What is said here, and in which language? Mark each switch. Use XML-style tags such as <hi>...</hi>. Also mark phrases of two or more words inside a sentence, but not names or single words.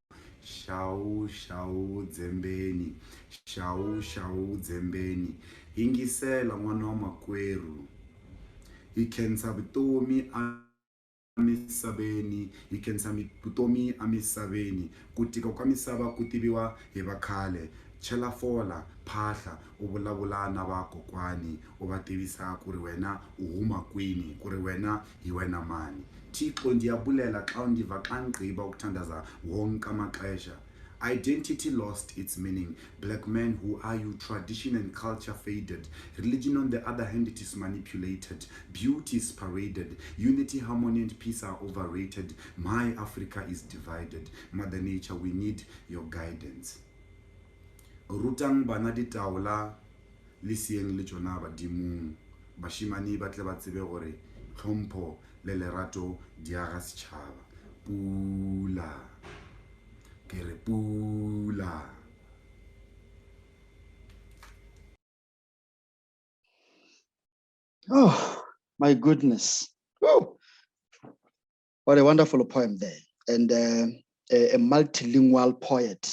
<ts>shau dzembeni shau dzembeni ingisela n'wana wa makwerhu hi khensa vutomi amisaveni hi khensa vutomi amisaveni ku tika ka misava ku tiviwa hi vakhale chela fola phahla u vulavula na vakokwani u va tivisa ku ri wena u huma kwini ku ri wena hi wena mani</ts> <xh>Thixo ndiyabulela xa undiva xa ngigqiba ukuthandaza wonke amaxesha.</xh> <en>Identity lost its meaning. Black men, who are you? Tradition and culture faded. Religion, on the other hand, it is manipulated. Beauty is paraded. Unity, harmony, and peace are overrated. My Africa is divided. Mother Nature, we need your guidance.</en> <st>Rutang banadi taola, lisieng le tsona badimong. Bashimani ba tle ba tsebe gore tlhompho le lerato di aga setšhaba. Pula.</st> <en>Oh, my goodness. Oh, what a wonderful poem there. And a multilingual poet.</en>